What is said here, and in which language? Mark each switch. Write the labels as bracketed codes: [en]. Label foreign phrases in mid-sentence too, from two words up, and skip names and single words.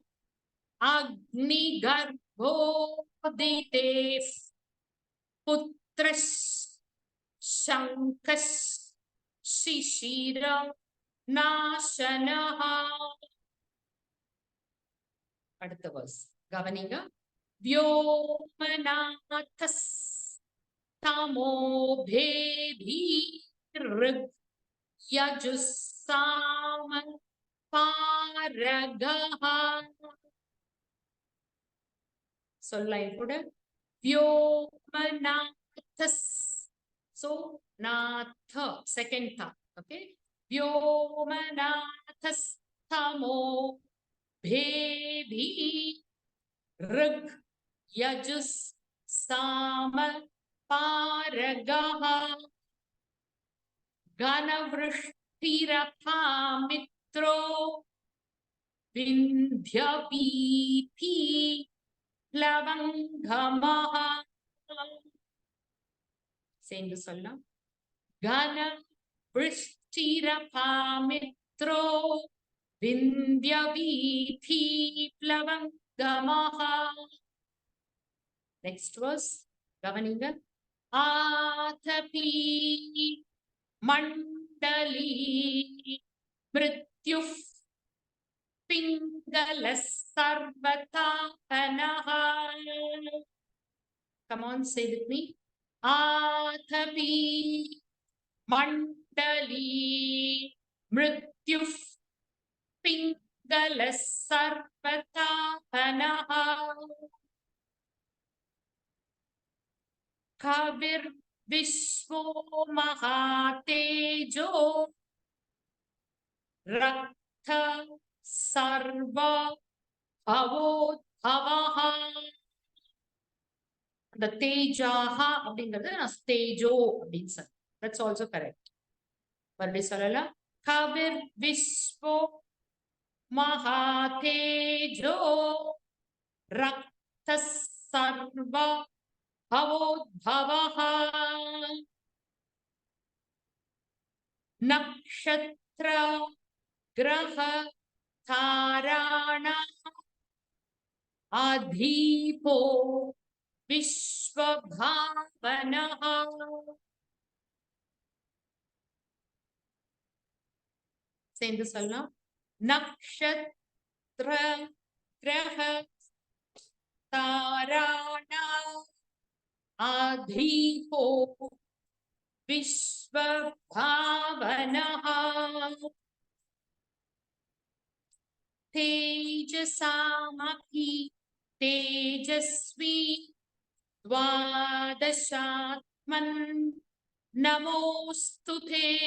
[sa] अग्निगर्भो दितेः पुत्रः शङ्खशिशिर नाशनः. [ta] அடுத்த வர்ஸ் கவனிங்க. [sa] व्योमनाथस् तमोभेदी ऋग् यजुस्साम पारगः. [ta] சொல்லலாம் கூட. [en] व्योमनाथस्. So natha second tha. Okay. [sa] व्योमनाथस् तमो भेदी ऋग् यजुस् साम पारगः. घनवृष्टिरथा मित्रो विन्ध्यवीथि प्लवङ्गमः. [ta] சேர்ந்து சொல்லலாம். [sa] घनवृष्टिरथा मित्रो विन्ध्यवीथि प्लवङ्गमः. [en] Next verse. கவனிங்க. [sa] आतपी मण्डली मृत्युः पिङ्गल सर्वतापनः. [en] Come on, say with me. [sa] आतपी मण्डली मृत्युः पिङ्गल सर्वतापनः. कविर् विश्वो महातेजो रक्त सर्व भवोद्भवः. [ta] அந்த தேஜாஹா அப்படிங்கிறது நான் தேஜோ அப்படின்னு சொல்றேன். [en] That's also correct. [ta] மறுபடியும் சொல்லலாம். [sa] कविर् विश्वो महातेजो रक्त सर्व भवोद्भवः. नक्षत्र ग्रह ताराणां अधिपो विश्वभावनः. [ta] சேர்ந்து சொல்லலாம். [sa] नक्षत्र ग्रह ताराणां अधिपो विश्वभावनः. तेजसामपि तेजस्वी द्वादशात्मन् नमोऽस्तुते.